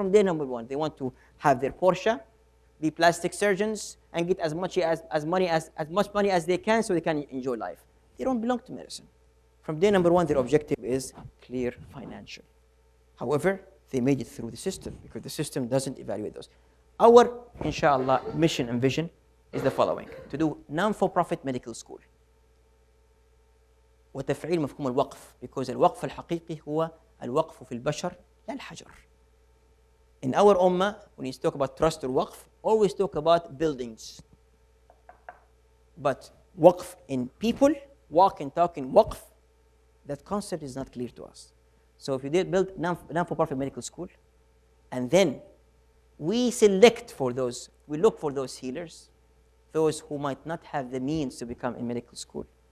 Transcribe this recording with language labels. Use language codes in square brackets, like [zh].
[en] From day number 1, they want to have their Porsche, be plastic surgeons, and get as much money as they can so they can enjoy life. They don't belong to medicine. From day number 1, their objective is clear financial. However, they made it through the system because the system doesn't evaluate those. Our, inshallah, mission and vision is the following: to do non-for-profit medical school. [ar] وتفعيل مفهوم الوقف, [en] because [ar] الوقف الحقيقي هو الوقف في البشر لا الحجر. [en] In our ummah, when you talk about trust or waqf, always talk about buildings. But waqf in people, walk and talk in waqf, that concept is not clear to us. So if you did build non-for-profit medical school, and then we select for those, we look for those healers, those who might not have the means to become in medical school.